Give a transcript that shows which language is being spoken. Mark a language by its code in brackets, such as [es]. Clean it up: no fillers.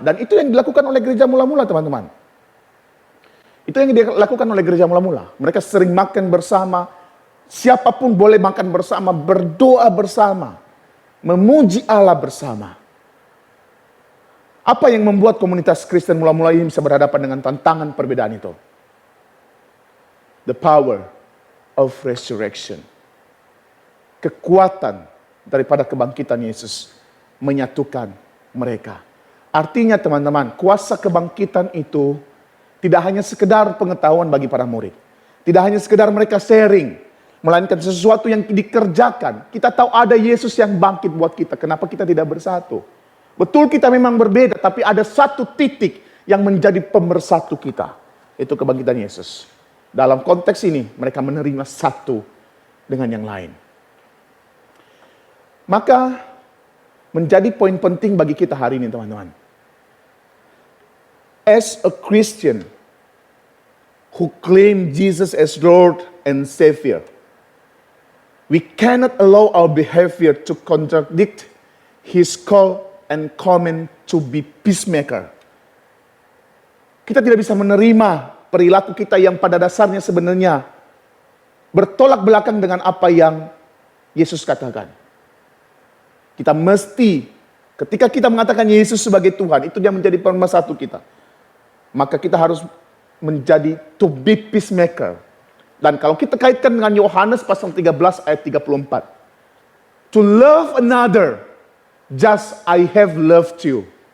[id] Dan itu yang dilakukan oleh gereja mula-mula, teman-teman. Itu yang dilakukan oleh gereja mula-mula. Mereka sering makan bersama. Siapapun boleh makan bersama, berdoa bersama, memuji Allah bersama. Apa yang membuat komunitas Kristen mula-mula ini bisa berhadapan dengan tantangan perbedaan itu? [en] The power of resurrection. [id] Kekuatan daripada kebangkitan Yesus menyatukan mereka. Artinya teman-teman, kuasa kebangkitan itu tidak hanya sekedar pengetahuan bagi para murid. Tidak hanya sekedar mereka sharing, melainkan sesuatu yang dikerjakan. Kita tahu ada Yesus yang bangkit buat kita. Kenapa kita tidak bersatu? Betul kita memang berbeda, tapi ada satu titik yang menjadi pemersatu kita. Itu kebangkitan Yesus. Dalam konteks ini, mereka menerima satu dengan yang lain. Maka menjadi poin penting bagi kita hari ini, teman-teman. [en] As a Christian who claim Jesus as Lord and Savior, we cannot allow our behavior to contradict His call and command to be peacemaker. [id] Kita tidak bisa menerima perilaku kita yang pada dasarnya sebenarnya bertolak belakang dengan apa yang Yesus katakan. Kita mesti, ketika kita mengatakan Yesus sebagai Tuhan, itu dia menjadi pemersatu kita. Maka kita harus menjadi [en] to be peacemaker. [id] Dan kalau kita kaitkan dengan Yohanes pasal 13 ayat 34. [en] To love another just I have loved you.